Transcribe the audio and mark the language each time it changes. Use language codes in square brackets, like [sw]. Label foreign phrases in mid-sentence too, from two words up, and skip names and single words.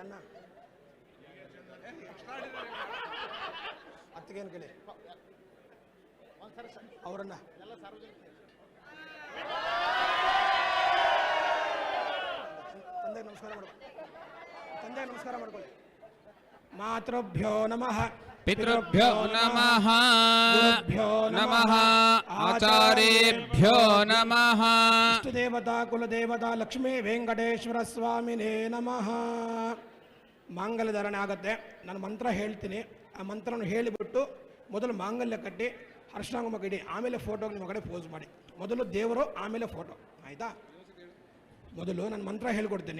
[kn] ಅಣ್ಣ ಅತ್ತಿಗೇನು ಕೇಳಿ. ಅವರನ್ನ ತಂದೆಗೆ ನಮಸ್ಕಾರ ಮಾಡ್ಕೊಳ್ಳಿ. ತಂದೆಗೆ ನಮಸ್ಕಾರ ಮಾಡ್ಕೊಳ್ಳಿ. [sa] ಮಾತೃಭ್ಯೋ ನಮಃ, पितृभ्यो नमः, गुरुभ्यो नमः, आचार्येभ्यो नमः. इष्टदेवता कुलदेवता लक्ष्मी ವೆಂಕಟೇಶ್ವರ ಸ್ವಾಮಿನೇ ನಮಃ. [kn] ಮಾಂಗಲ್ಯ ಧಾರಣೆ ಆಗುತ್ತೆ. ನಾನು ಮಂತ್ರ ಹೇಳ್ತೀನಿ. ಆ ಮಂತ್ರವನ್ನು ಹೇಳಿಬಿಟ್ಟು ಮೊದಲು ಮಾಂಗಲ್ಯ ಕಟ್ಟಿ ಅರಿಶಿನ ಕುಂಕುಮ ಇಡಿ. ಆಮೇಲೆ ಫೋಟೋಗೆ ನಿಮ್ಮ ಕಡೆ ಪೋಸ್ ಮಾಡಿ. ಮೊದಲು ದೇವರು, ಆಮೇಲೆ ಫೋಟೋ. ಆಯಿತಾ? ಮೊದಲು ನಾನು ಮಂತ್ರ ಹೇಳ್ಕೊಡ್ತೀನಿ.